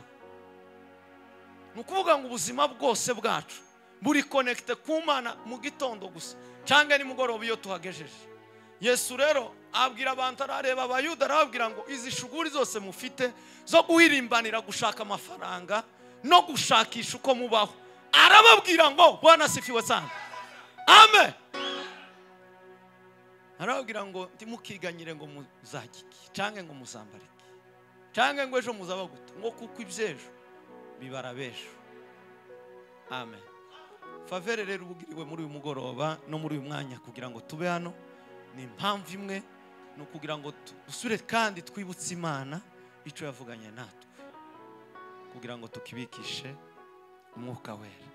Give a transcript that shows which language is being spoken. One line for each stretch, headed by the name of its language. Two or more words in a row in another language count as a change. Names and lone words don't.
Rundi: Nukuvuga ngo ubuzima bwose bwacu buri connecte ku Mana mu gitondo gusa cange ni mugoroba iyo tuhagejeje. Yesu rero abwira abantu arareba abayuda arababwira ngo izi shuguri zose mufite zo guhirimbanira gushaka amafaranga no gushakisha uko mubaho, arababwira ngo
Swahili: Bwana asifiwe sana.
Rundi: Amen. Arababwira ngo ntimukiganyire ngo muzagiki cange ngo muzambariki cange ngo ejo muzaba gute, ngo kuko ibyejo bibara bejo. Amen. Favere rero ubugiriwe muri uyu mugoroba no muri uyu mwanya kugira ngo tube hano ni impamvu imwe, no kugira ngo dusure kandi twibutse Imana ico yavuganye natwe kugira ngo tukibikishe umwuka wera.